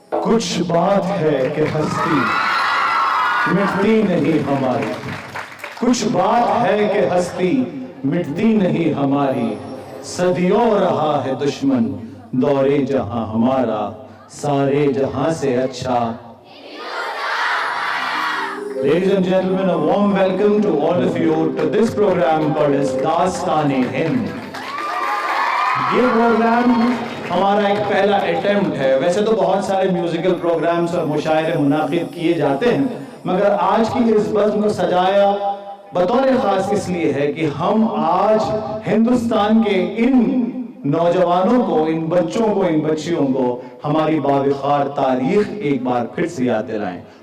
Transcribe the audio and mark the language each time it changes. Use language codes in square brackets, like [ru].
[ur] کچھ بات ہے کہ ہستی مٹتی نہیں ہماری، کچھ بات ہے کہ ہستی مٹتی نہیں ہماری، صدیوں رہا ہے دشمن دورے جہاں ہمارا، سارے جہاں سے اچھا. [en] Ladies and gentlemen, a warm welcome to all of you to this program called as Daastaane-Hind. [ur] یہ پروگرام ہمارا ایک پہلا اٹیمپٹ ہے. ویسے تو بہت سارے میوزیکل پروگرامز اور مشاعرے منعقد کیے جاتے ہیں، مگر آج کی اس بزم کو سجایا بطور خاص اس لیے ہے کہ ہم آج ہندوستان کے ان نوجوانوں کو، ان بچوں کو، ان بچیوں کو ہماری باوقار تاریخ ایک بار پھر سے یاد دلائیں.